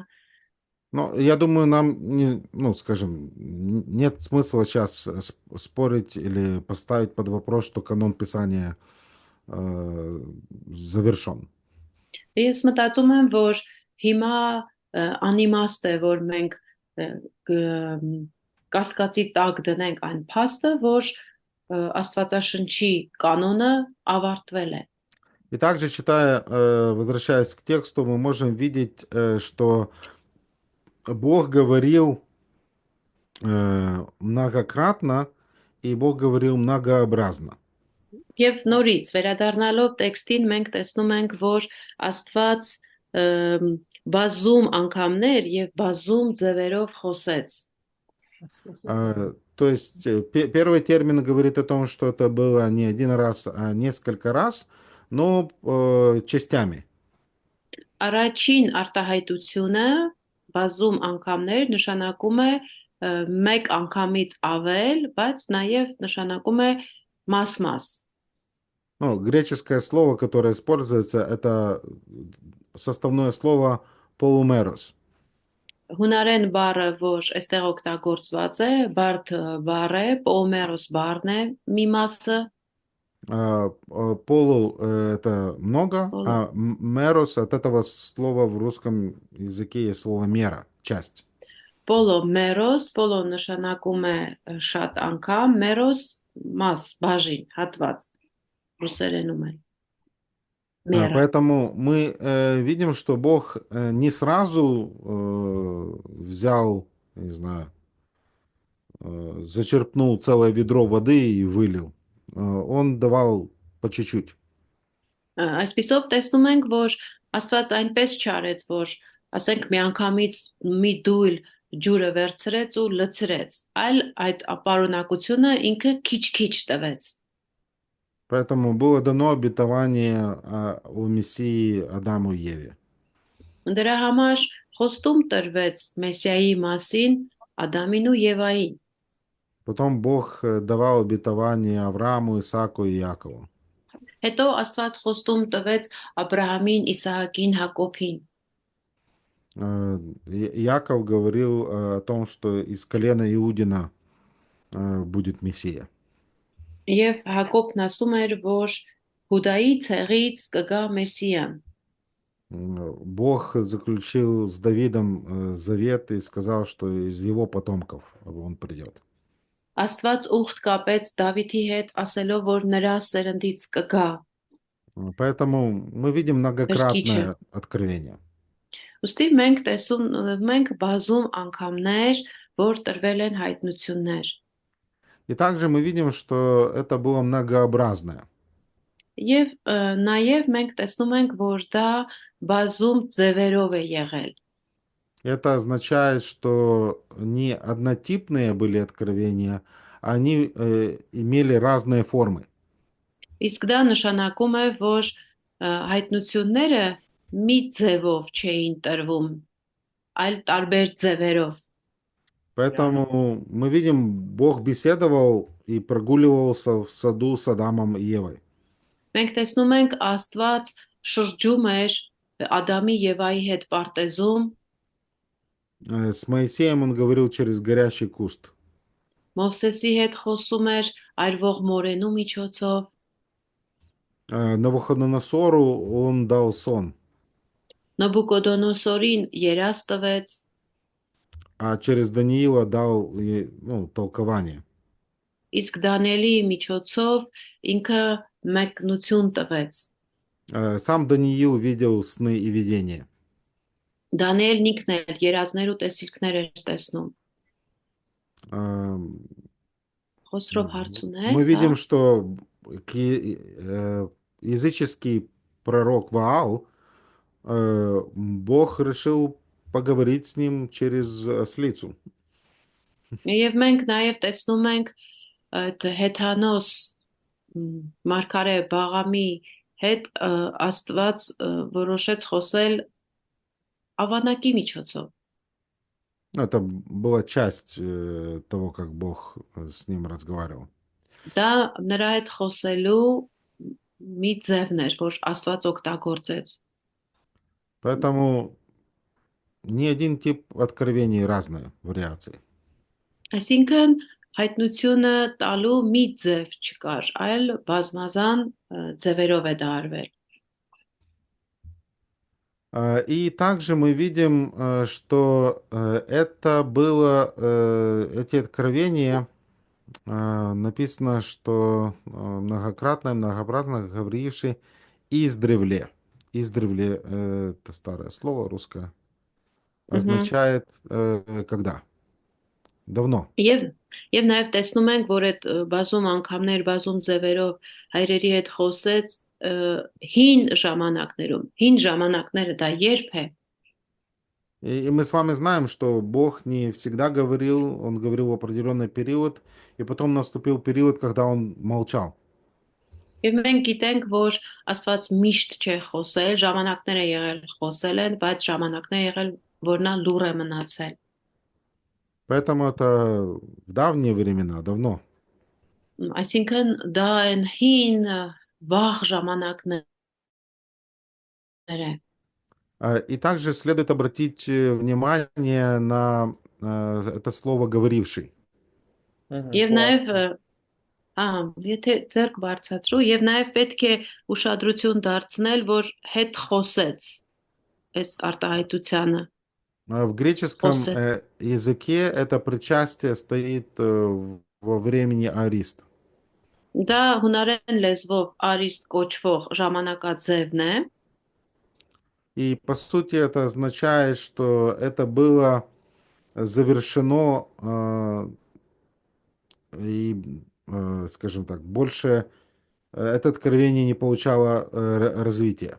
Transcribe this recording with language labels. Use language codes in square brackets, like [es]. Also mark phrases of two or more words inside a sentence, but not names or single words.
[ru] Но я думаю, нам, скажем, нет смысла сейчас спорить или поставить под вопрос, что канон Писания завершен. [hy] Ես մտածում եմ, որ հիմա անիմաստ է, որ մենք կասկածի տակ դնենք այն փաստը, որ Աստվածաշնչի կանոնը ավարտվել է։ [ru] И также, возвращаясь к тексту, мы можем видеть, что Бог говорил многократно, и Бог говорил многообразно. [hy] Եվ նորից վերադառնալով տեքստին մենք տեսնում ենք, որ Աստված բազում անգամներ եւ բազում ձևերով խոսեց։ [ru] То есть первый термин говорит о том, что это было не один раз, а несколько раз, но частями. [hy] Առաջին արտահայտությունը բազում անգամներ նշանակում է մեկ անգամից ավել, բայց նաև նշանակում է մաս-մաս։ [ru] Ну, греческое слово, которое используется, это составное слово полумерос. [hy] Հունարեն բառը, որ այստեղ օգտագործված է, բարդ բառ է, պոմերոս բառն է, մի մասը։ [ru] Полу это много, а мерос от этого слова в русском языке есть слово мера, часть. [el] Πολύ μέρος, πολύ [hy] նշանակում է շատ անգամ, meros մաս, բաժին, հատված, ռուսերենում է։ [ru] Поэтому мы видим, что Бог не сразу взял, не знаю, зачерпнул целое ведро воды и вылил. Он давал по чуть-чуть. [hy] Այսպիսով տեսնում ենք, որ Աստված այնպես չարեց, որ ասենք միանգամից մի դույլ ջուրը վերցրեց ու լցրեց, այլ այդ ապարունակությունը ինքը քիչ-քիչ տվեց։ [ru] Поэтому было дано обетование о Мессии Адаму и Еве. [hy] Դրա համար խոստում տրվեց Մեսիայի մասին Ադամին ու Եվային։ [ru] Потом Бог давал обетование Аврааму, Исааку и Якову. [hy] Հետո Աստված խոստում տվեց Աբրահամին, Իսահակին, Հակոբին։ [ru] Яков говорил о том, что из колена Иудина будет Мессия. [hy] Եվ Հակոբն ասում էր, որ Հուդայի ցեղից կգա Մեսիան։ [ru] Бог заключил с Давидом завет и сказал, что из его потомков он придет. [hy] Աստված ուխտ կապեց Դավիթի հետ, ասելով, որ նրա սերնդից կգա [ru] Поэтому мы видим [hy] Փրկիչը։ [ru] многократное откровение. [hy] Ուստի մենք բազում անգամներ, որ տրվել են հայտնություններ։ [ru] И также мы видим, что это было многообразное. [hy] Եվ նաև մենք տեսնում ենք, որ դա բազում ձևերով է եղել։ [ru] Это означает, что не однотипные были откровения, они имели разные формы. [hy] Իսկ դա նշանակում է, որ հայտնությունները մի ձևով չէին տրվում, այլ տարբեր ձևերով։ [ru] Поэтому мы видим, Бог беседовал и прогуливался в саду с Адамом и Евой. [hy] Մենք տեսնում ենք Աստված շրջում էր Ադամի Եվայի հետ պարտեզում, [ru] С Моисеем он говорил через горящий куст. [hy] Մովսեսի հետ խոսում էր այրվող մորենու միջոցով, [ru] Навуходоносору он дал сон, [hy] Նոբուկոդոնոսորին երազ տվեց, [ru] а через Даниила дал толкование. [hy] իսկ Դանիելի միջոցով ինքը մեկնություն տվեց։ [ru] Сам Даниил видел сны и видения. [hy] Դանիելն ինքն էլ երազներ ու տեսիլքներ էր տեսնում։ Խոսրով հարց [ru] Мы [hy] ունես, [ru] видим, [hy] հա։ [ru] что языческий пророк Ваал, Бог решил поговорить с ним через ослицу. [hy] Եվ մենք նաև տեսնում ենք այդ հեթանոս մարգարե Բաղամի հետ Աստված որոշեց խոսել ավանակի միջոցով։ [ru] Это была часть того, как Бог с ним разговаривал. [hy] Դա նրա հետ խոսելու մի ձևն էր, որ Աստված օգտագործեց։ [ru] Поэтому ни один тип откровений разные вариации. [hy] Այսինքն հայտնությունը տալու մի ձև չկար, այլ բազմազան ձևերով է դա արվել։ [ru] И также мы видим, что это было, эти откровения, написано, что многократно говоривший издревле. Издревле, это старое слово русское, означает когда? Давно. [hy] Եվ նաև տեսնում ենք, որ այդ բազում անգամներ, բազում ձևերով հայրերի հետ խոսեց հին ժամանակներում։ Հին ժամանակները դա երբ է։ [ru] И мы с вами знаем, что Бог не всегда говорил, Он говорил в определенный период, и потом наступил период, когда Он молчал. [hy] Եվ մենք գիտենք, որ Աստված միշտ չէ խոսել, ժամանակներ է եղել խոսել են, բայց ժամանակներ եղել, որ նա լուռ է մնացել։ [ru] Поэтому это в давние времена, давно. [hy] Այսինքն դա են հին վաղ ժամանակներ է։ [ru] И также следует обратить внимание на это слово «говоривший». [hy] Եվ նաև եթե ձեռք բարձրացրու, եւ նաև պետք է ուշադրություն դարձնել, որ հետ խոսեց այս արտահայտությանը։ [ru] В греческом языке это причастие стоит во времени арист. [hy] Դա հունարեն լեզվով արիստ կոչվող ժամանակաձևն է։ [ru] И по сути это означает, что это было завершено и, скажем так, больше это откровение не получало развития.